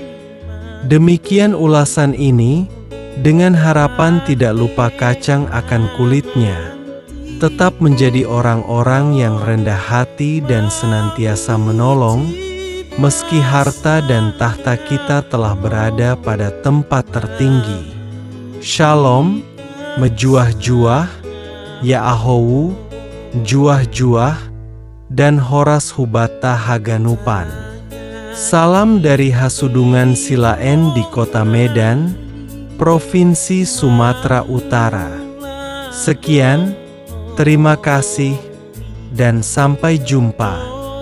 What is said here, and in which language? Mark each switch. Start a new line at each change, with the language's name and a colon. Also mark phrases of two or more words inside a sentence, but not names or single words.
Indonesian: Demikian ulasan ini, dengan harapan tidak lupa kacang akan kulitnya. Tetap menjadi orang-orang yang rendah hati dan senantiasa menolong, meski harta dan tahta kita telah berada pada tempat tertinggi. Shalom, mejuah-juah, Ya'ahowu, juah-juah, dan Horas Hubata Haganupan. Salam dari Hasudungan Silaen di Kota Medan, Provinsi Sumatera Utara. Sekian. Terima kasih, dan sampai jumpa.